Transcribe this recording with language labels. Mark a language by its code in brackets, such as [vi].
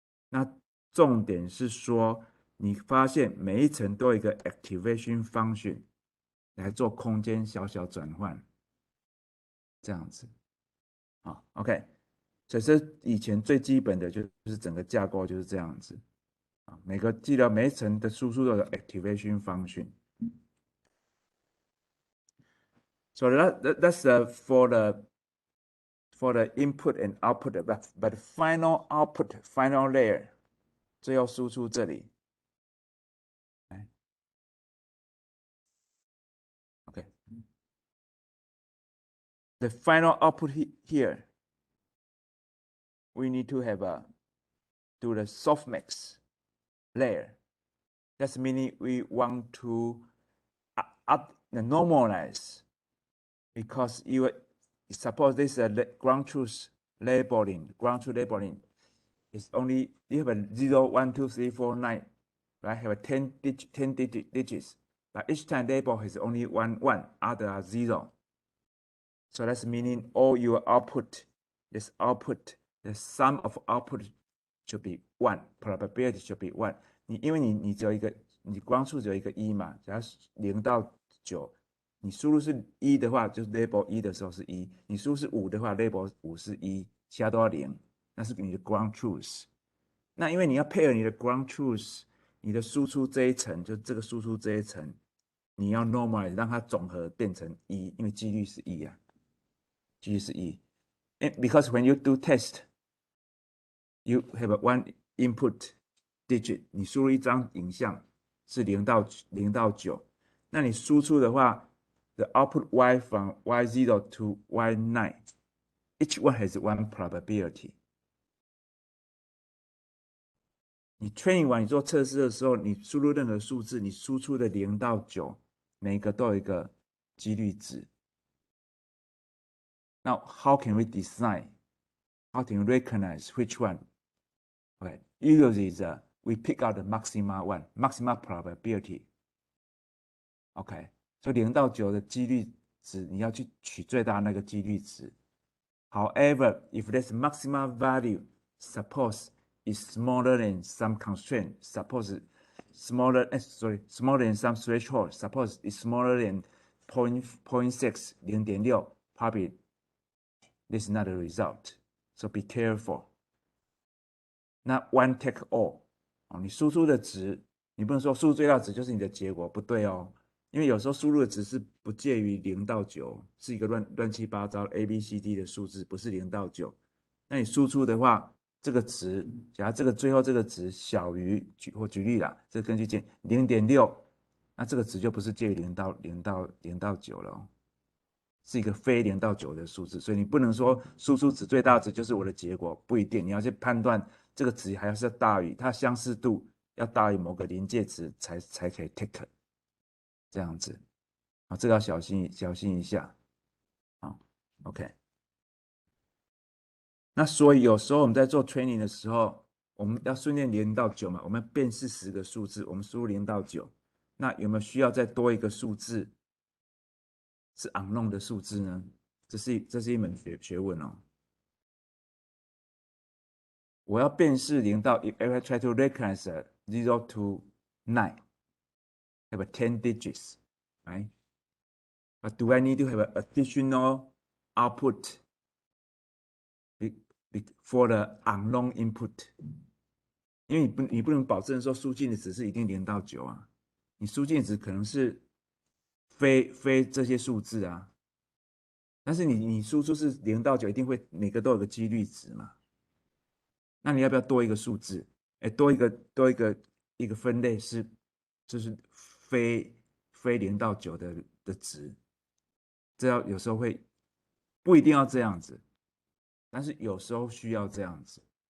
[zh] 那重点是说，你发现每一层都有一个 activation function 来做空间小小转换，这样子啊。 OK， 所以这以前最基本的就是整个架构就是这样子啊。记得每一层的输出都有 activation function。 [en] So that's for the input and output, but final output, final layer， [zh] 最后输出这里。 [en] OK， the final output here, we need to have do the softmax layer. That's meaning we want to normalize because you suppose this is a ground truth labeling. Ground truth labeling is only you have a 0, 1, 2, 3, 4, 9, right? Have a 10 digits, but each time label has only one, other are 0. So that's meaning all your output, this output, the sum of output should be 1, probability should be 1. [zh] 因为你只有一个，你光数只有一个一嘛，假如0到9，你输入是1的话，就是 label 1的时候是1；你输入是5的话，label 5是1，其他都要0，那是你的 ground truth。那因为你要配合你的 ground truth，你的输出这一层，就这个输出这一层，你要 normalize 让它总和变成1，因为几率是1啊。 G 是1。 [en] Because when you do test, you have one input digit， [zh] 你输入一张影像是0到9，那你输出的话 [en] ，the output y from y0 to y9, each one has one probability。 [zh] 你 training 完，你做测试的时候，你输入任何数字，你输出的0到9，每一个都有一个几率值。 [en] Now, how can we design? How can we recognize which one? Okay, usually we pick out the maxima one, maximum probability. [zh] OK， 所以0到9的几率值，你要去取最大那个几率值。 [en] However, if this maximum value, suppose is smaller than some constraint, suppose smaller than some threshold, suppose is smaller than 0.6 0.6, probably this is not a result. So be careful. [zh] 那 [en] one take all [zh] 哦，你输出的值，你不能说输入最大值就是你的结果，不对哦，因为有时候输入的值是不介于0到9，是一个乱七八糟 A B C D 的数字，不是0到9。那你输出的话，这个值，假如这个最后这个值小于举例啦，这根据键0.6，那这个值就不是介于0到9了哦。是一个非0到9的数字，所以你不能说输出值最大值就是我的结果，不一定，你要去判断这个值还是要大于它相似度要大于某个临界值才可以 take 这样子啊，这个要小心一下啊。 OK， 那所以有时候我们在做 training 的时候，我们要训练0到9嘛，我们辨识10个数字，我们输入0到9，那有没有需要再多一个数字是 unknown 的数字呢？这是一门学问哦。我要辨识0到 [en] if I try to recognize 0 to 9, have 10 digits, right? But do I need to have an additional output for the unknown input? [zh] 因为你不能保证说输进的值是一定0到9啊，你输进的值可能是非这些数字啊，但是你输出是0到9，一定会每个都有个几率值嘛。那你要不要多一个数字？哎，多一个分类是，就是非0到9的值，这要有时候会不一定要这样子，但是有时候需要这样子。